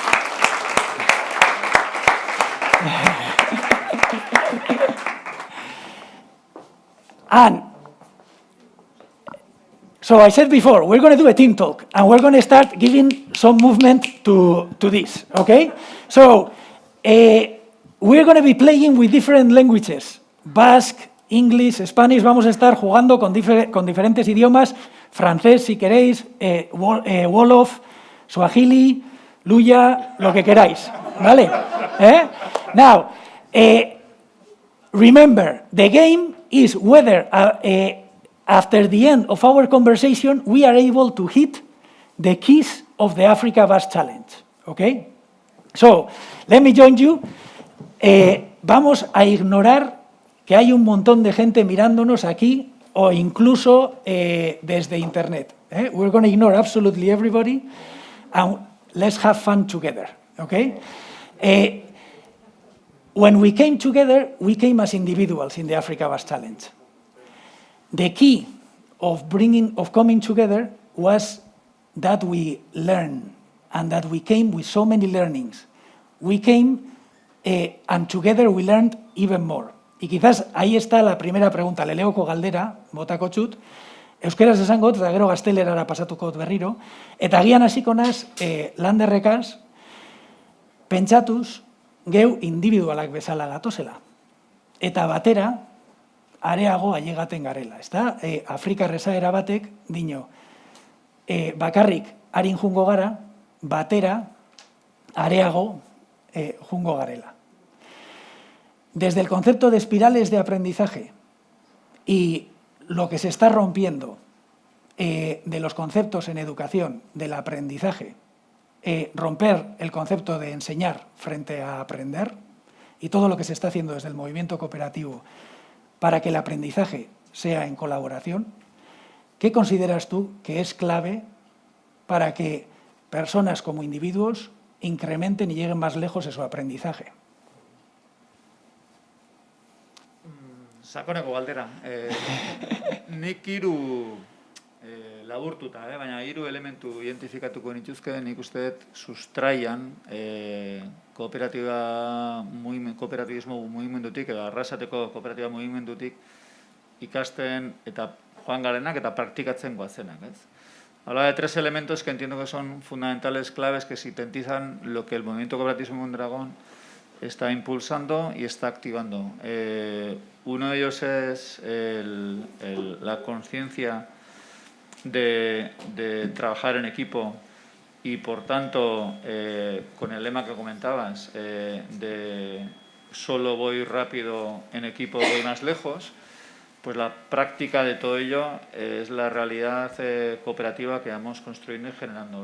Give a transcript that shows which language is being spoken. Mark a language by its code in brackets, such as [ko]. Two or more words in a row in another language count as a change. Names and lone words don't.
[en] And so I said before, we're going to do a team talk, and we're going to start giving some movement to this, okay? So we're going to be playing with different languages, Basque, English, Spanish. [es] Vamos a estar jugando con diferentes idiomas, francés si queréis, Wolof, Swahili, Luya, lo que queráis, ¿vale? [en] Now, remember, the game is whether after the end of our conversation we are able to hit the keys of the Africa Basque Challenge, okay? So, let me join you. [es] Vamos a ignorar que hay un montón de gente mirándonos aquí o incluso desde Internet. [en] We're going to ignore absolutely everybody and let's have fun together, okay? When we came together, we came as individuals in the Africa Basque Challenge. The key of coming together was that we learn and that we came with so many learnings. We came and together we learned even more. [es] Y quizás ahí está la primera pregunta, [eu] leleoko galdera, botako txut, euskeraz esangot, eta gero gaztelerara pasatuko berriro, eta agian hasiko naz, landerrekaz, pentsatuz, geu individualak bezala gatozela. Eta batera, areago ailegaten garela. Afrikar esaera batek, dino, bakarrik harin jungo gara, batera, areago jungo garela. [es] Desde el concepto de espirales de aprendizaje y lo que se está rompiendo de los conceptos en educación del aprendizaje, romper el concepto de enseñar frente a aprender y todo lo que se está haciendo desde el movimiento cooperativo para que el aprendizaje sea en colaboración, ¿qué consideras tú que es clave para que personas como individuos incrementen y lleguen más lejos en su aprendizaje? [eu] Sakoneko galdera. Nik hiru laburtuta, baina hiru elementu identifikatuko nituzke, nik uste dut sustraian kooperatibismo mugimendutik, edo arrasateko kooperatiba mugimendutik ikasten eta joan garenak eta praktikatzen goazenak. [es] Habla de tres elementos que entiendo que son fundamentales, claves, que sintetizan lo que el movimiento cooperativismo en Dragón está impulsando y está activando. Uno de ellos es la conciencia de trabajar en equipo y, por tanto, con el lema que comentabas, de solo voy rápido, en equipo voy más lejos, pues la práctica de todo ello es la realidad cooperativa que vamos construyendo y generando.